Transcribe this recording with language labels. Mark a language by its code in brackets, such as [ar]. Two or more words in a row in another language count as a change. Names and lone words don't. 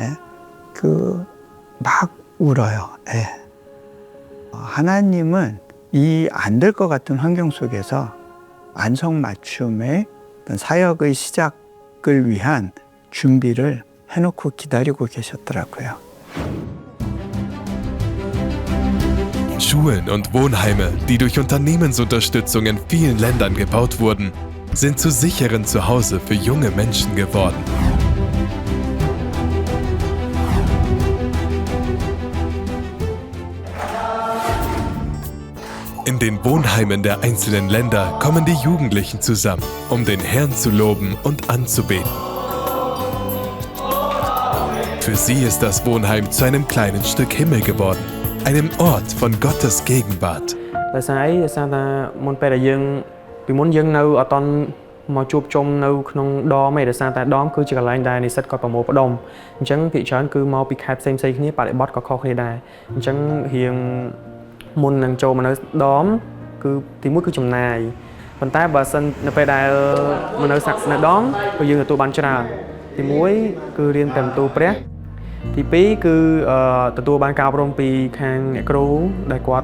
[ko] 막 울어요. 하나님은 이 안 될 것 같은 환경 속에서 안성맞춤의 사역의 시작을 위한 준비를 해놓고 기다리고 계셨더라고요. [de] Schulen und Wohnheime, die durch Unternehmensunterstützung in vielen Ländern gebaut wurden, sind zu sicheren Zuhause für junge Menschen geworden. In den Wohnheimen der einzelnen Länder kommen die Jugendlichen zusammen, um den Herrn zu loben und anzubeten. Für sie ist das Wohnheim zu einem kleinen Stück Himmel geworden, einem Ort von Gottes Gegenwart. [km] មកជួបជុំនៅក្នុងដមឯដោយសារតែដមគឺជាកន្លែងដែលនិស្សិតគាត់ប្រមូលផ្ដុំអញ្ចឹងភាគច្រើនគឺមកពីខេត្តផ្សេងៗគ្នាបរិបទក៏ខុសគ្នាដែរអញ្ចឹងរៀងមុននឹងចូលមកនៅដមគឺទីមួយគឺចំណាយប៉ុន្តែបើសិននៅពេលដែលមកនៅនៅដមគឺយើងទទួលបានច្រើនទីមួយគឺរៀនតែបន្ទូលព្រះទីពីរគឺទទួលបានការអប់រំពីខាងអ្នកគ្រូដែលគាត់